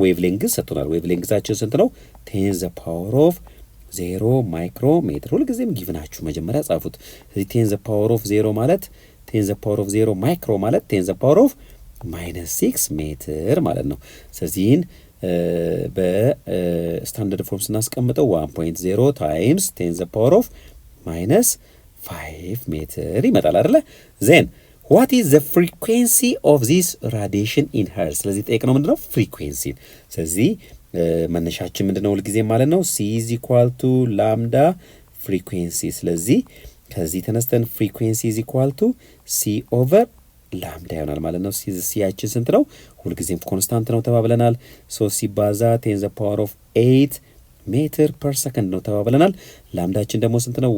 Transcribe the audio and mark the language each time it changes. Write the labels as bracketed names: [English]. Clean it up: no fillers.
[Amharic] ዌቭ ሌንግዝ ሰጥቶናል። ዌቭ ሌንግዛችን ስንት ነው? [English] 10 the power of 0 [Amharic] ማይክሮሜትር። ሁልጊዜም ጊቭናችሁ መጀመሪያ ጻፉት። ስለዚህ 10 the power of 0 ማለት 10 the power of 0 ማይክሮ ማለት 10 the power of -6 ሜትር ማለት ነው። ስለዚህን በስታንዳርድ ፎርም ስናስቀምጠው 1.0 ታይምስ 10 the power of -5 ሜትር ይመጣል አይደለ? [English] ዜን what is the frequency of this radiation in hertz? [Amharic] ስለዚህ ጠይቅነው ምንድነው? ፍሪኩዌንሲን። ስለዚህ መነሻችን ምንድነው? ሁልጊዜ ማለት ነው [English] c is equal to lambda frequency። [Amharic] ስለዚህ ከዚህ ተነስተን [English] frequency is equal to c over [Amharic] ላምዳ ይሆናል ማለት ነው። ሲያችን ስንት ነው? ሁልጊዜም ኮንስታንት ነው ተባብለናል። 3 ሲባዛ 10 the power of 8 ሜትር ፐር ሰከንድ ነው ተባብለናል። ላምዳችን ደግሞ ስንት ነው?